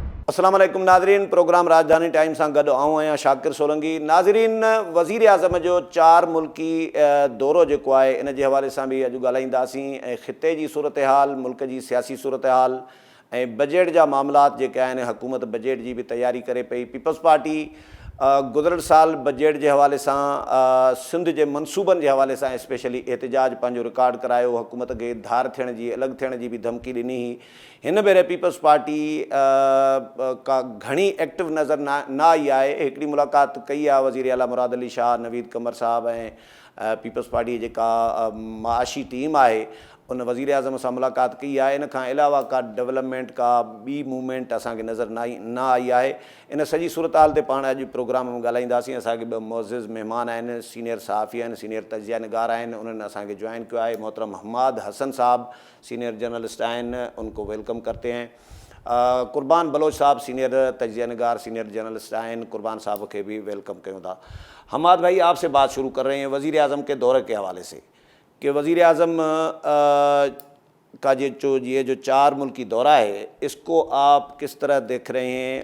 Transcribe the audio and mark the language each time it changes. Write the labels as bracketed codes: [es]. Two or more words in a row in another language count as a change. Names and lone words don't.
[sd] السلام علیکم ناظرین، پروگرام راجدھانی ٹائم سان گڈ آؤں آहियां शाकिर सोलंकी। नाज़रीन, वज़ीर आज़म जो 4 मुल्की दौरो जेको आहे इन जे हवाले सां बि अॼु ॻाल्हाईंदासीं ऐं ख़िते जी सूरत हाल, मुल्क जी सियासी सूरत हाल ऐं बजट जा मामलात जेके आहिनि, हुकूमत बजट जी बि तयारी करे पई। पीपल्स पार्टी गुज़िरियल साल बजट जे हवाले सां सिंध जे मनसूबनि जे हवाले सां स्पेशली एहतिजाज पंहिंजो रिकॉर्ड करायो, हुकूमत खे धार थियण जी, अलॻि थियण जी बि धमकी ॾिनी हुई। हिन भेरे पीपल्स पार्टी का घणी एक्टिव नज़र न आई आहे। हिकिड़ी मुलाक़ात कई आहे वज़ीर आला मुराद अली शाह, नवीद कमर साहब ऐं पीपल्स पार्टी जेका माशी टीम आहे उन वज़ीर आज़म सां मुलाक़ात कई आहे। इन खां अलावा का डेवलपमेंट, का ॿी मूवमेंट असांखे नज़र न आई आहे। इन सॼी सूरत हाल ते पाण अॼु प्रोग्राम में ॻाल्हाईंदासीं। असांखे 2 मुअज़्ज़िज़ महिमान आहिनि, सीनियर सहाफ़ी आहिनि, सीनियर तजिया निगार आहिनि। [ur] انہوں نے اسانکھے جوائن کیا ہے. [sd] मोहतरम हम्माद हसन साहब [en] senior journalist [ur] आहिनि, ان کو ویلکم کرتے ہیں. [sd] कुर्बान बलोच साहब सीनियर तजिया निगार, [en] senior journalist [sd] आहिनि, कुर्बान साहब के भी वेलकम कयूं था। [ur] حماد بھائی، آپ سے بات شروع کر رہے ہیں وزیر اعظم کے دورے کے حوالے سے کہ وزیر اعظم کا یہ جو 4 ملکی دورہ ہے، اس کو آپ کس طرح دیکھ رہے ہیں?